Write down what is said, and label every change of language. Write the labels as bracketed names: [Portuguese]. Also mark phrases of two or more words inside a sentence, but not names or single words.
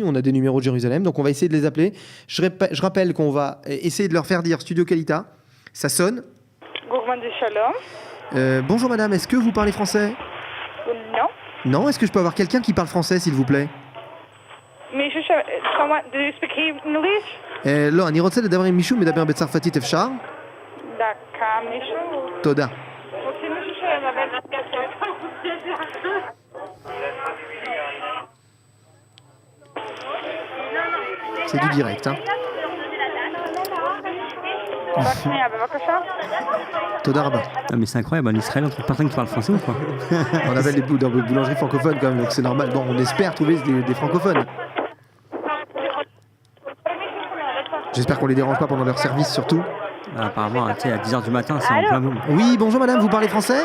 [French] On a des numéros de Jérusalem, donc on va essayer de les appeler. Je rappelle qu'on va essayer de leur faire dire Studio Qualita. Ça sonne. Gourmand de Shalom. Bonjour madame, est-ce que vous parlez français ? Non. Non, est-ce que je peux avoir quelqu'un qui parle français, s'il vous plaît ? [English] Mais do you speak English? [Hebrew] לא, אני רוצה לדבר עם מישהו מדבר בצרפתית, אפשר? דקה, מישהו? תודה. רוצים מישהו שמדבר [French] C'est du direct, hein. [Hebrew] תודה רבה. [French] Ah mais c'est incroyable, en Israël, on trouve personne qui parle français ou quoi? On appelle les boulangeries francophones quand même, donc c'est normal. Bon, on espère trouver des francophones. J'espère qu'on les dérange pas pendant leur service, surtout. Apparemment, à 10h du matin, c'est en plein boom. Oui, bonjour madame, vous parlez français?